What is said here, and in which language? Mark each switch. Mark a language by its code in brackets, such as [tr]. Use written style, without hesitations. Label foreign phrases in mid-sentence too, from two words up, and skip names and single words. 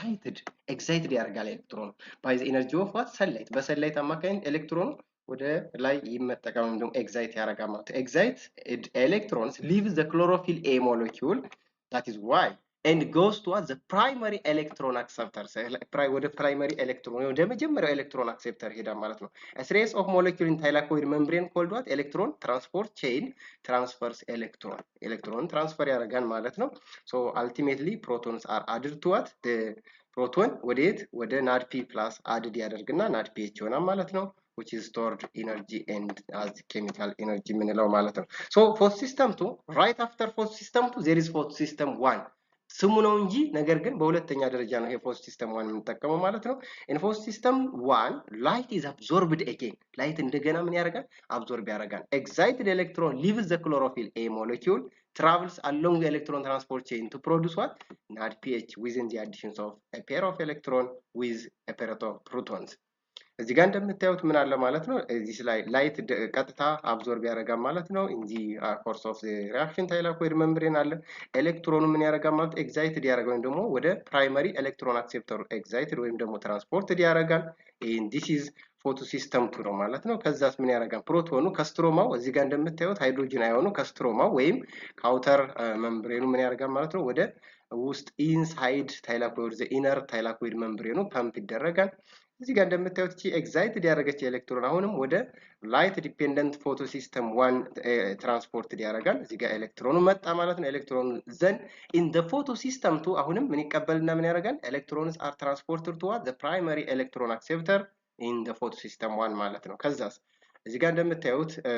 [am] excited ያደርጋል ኤሌክትሮን [en] by the energy of what sunlight [am] በሰንላይት አማካኝነት ኤሌክትሮን ወደ ላይ ይመጠቀም እንደም ኤግዛይት ያደርጋል ማለት ኤግዛይት [en] electrons leave the chlorophyll A molecule that is why and goes towards the primary electron acceptor [am] ወደ primary electron ወደ መጀመሪያው electron acceptor ሄዳ ማለት ነው [en] a series of molecule in thylakoid membrane called what electron transport chain transfers electron [am] transfer ያደርጋል ማለት ነው [en] so ultimately protons are added to what the proton [am] ወደ NADP+ added ያደርግና NADPH ይሆናል ማለት ነው [en] which is stored energy and as chemical energy [am] የምንለው ማለት ነው። [en] so photosystem 2 right after photosystem 2 there is photosystem 1 [am] ስሙ ነው እንጂ ነገር ግን በሁለተኛ ደረጃ ነው ይሄ photosystem 1 የምንጠቀመው ማለት ነው። [en] in photosystem 1 light is absorbed again light [am] እንደገና ምን ያደርጋል absorb ያደርጋል [en] excited electron leaves the chlorophyll A molecule travels along the electron transport chain to produce what NADPH within the additions of a pair of electron with a pair of protons [am] እዚህ ጋር እንደምታዩት ምን አለ ማለት ነው እዚህ ላይ ላይት ቀጥታ አብዞርብ ያደርጋል ማለት ነው እንጂ [en] course of reaction thylakoid membrane [am] አለ ኤሌክትሮኑ ምን ያደርጋል ማለት ኤግዛይትድ ያደርጋል ወይም ደግሞ ወደ [en] primary electron acceptor [am] ኤግዛይትድ ወይም ደግሞ ትራንስፖርትድ ያደርጋል [en] and this is photosystem 2 [am] ነው ማለት ነው ከዛስ ምን ያደርጋል ፕሮቶኑ ከስትሮማው እዚህ ጋር እንደምታዩት ሃይድሮጅን አዮኑ ከስትሮማው ወይም ከአውተር ሜምብሬኑ ምን ያደርጋል ማለት ነው ወደ ውስጥ [en] inside thylakoid the inner thylakoid membrane [am] ፓምፕ ይደረጋል እዚህ ጋር እንደምታዩት እቺ ኤግዛይትድ ያደረገች ኤሌክትሮን አሁንም ወደ [en] light dependent photosystem 1 transported [am] ያደርጋል እዚህ ጋር ኤሌክትሮኑ መጣ ማለት ነው ኤሌክትሮኑ [en] then in the photosystem 2 [am] አሁንም ምን ይቀበልና ምን ያደርጋል [en] electrons are transported to the primary electron acceptor in the photosystem 1 [am] ማለት ነው ከዛስ እዚህ ጋር እንደምታዩት